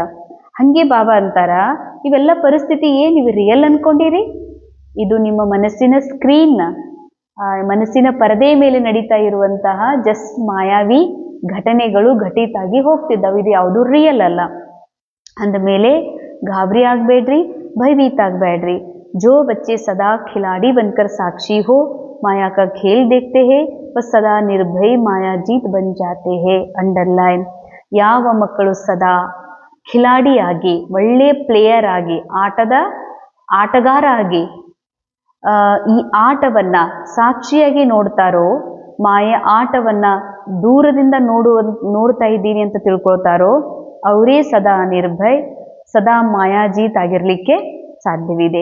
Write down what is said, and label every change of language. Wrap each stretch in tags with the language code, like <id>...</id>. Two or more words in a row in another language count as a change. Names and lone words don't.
<kn>ಹಂಗೆ ಬಾಬಾ ಅಂತಾರ ಇವೆಲ್ಲ ಪರಿಸ್ಥಿತಿ ಏನು ಇವು ರಿಯಲ್ ಅನ್ಕೊಂಡಿರಿ? ಇದು ನಿಮ್ಮ ಮನಸ್ಸಿನ ಸ್ಕ್ರೀನ್, ಮನಸ್ಸಿನ ಪರದೆ ಮೇಲೆ ನಡೀತಾ ಇರುವಂತಹ ಜಸ್ಟ್ ಮಾಯಾವಿ ಘಟನೆಗಳು ಘಟಿತಾಗಿ ಹೋಗ್ತಿದ್ದಾವೆ. ಇದು ಯಾವುದು ರಿಯಲ್ ಅಲ್ಲ. ಅಂದಮೇಲೆ ಗಾಬರಿ ಆಗಬೇಡ್ರಿ, ಭಯಭೀತ ಆಗಬೇಡ್ರಿ.</kn> <hi>जो बच्चे सदा खिलाड़ी बनकर साक्षी हो माया का खेल देखते हैं वह सदा निर्भय माया जीत बन जाते हैं.</hi> <kn>ಅಂಡರ್ಲೈನ್. ಯಾವ ಮಕ್ಕಳು ಸದಾ ಖಿಲಾಡಿಯಾಗಿ, ಒಳ್ಳೆ ಪ್ಲೇಯರ್ ಆಗಿ, ಆಟಗಾರ ಆಗಿ ಈ ಆಟವನ್ನ ಸಾಕ್ಷಿಯಾಗಿ ನೋಡ್ತಾರೋ, ಮಾಯ ಆಟವನ್ನ ದೂರದಿಂದ ನೋಡ್ತಾ ಇದ್ದೀನಿ ಅಂತ ತಿಳ್ಕೊಳ್ತಾರೋ, ಅವರೇ ಸದಾ ನಿರ್ಭಯ್, ಸದಾ ಮಾಯಾಜೀತ್ ಆಗಿರ್ಲಿಕ್ಕೆ ಸಾಧ್ಯವಿದೆ.</kn>